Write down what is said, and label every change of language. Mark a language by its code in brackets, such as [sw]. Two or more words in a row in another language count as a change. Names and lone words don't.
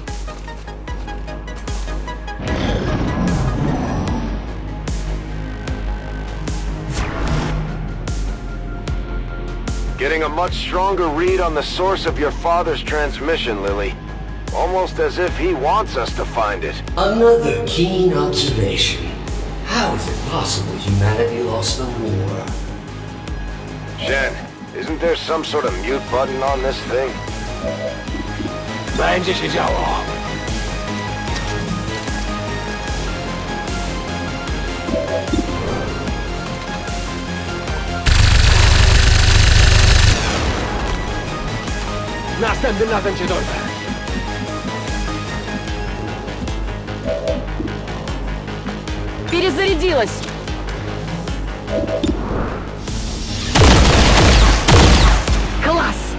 [en] Getting a much stronger read on the source of your father's transmission, Lily. Almost as if he wants us to find it. Another keen observation. How is it possible humanity lost the war? Shen, isn't there some sort of mute button on this thing? [pl] Będzie się działo. Następnym razem cię dorwę. [ru] Перезарядилась! Класс!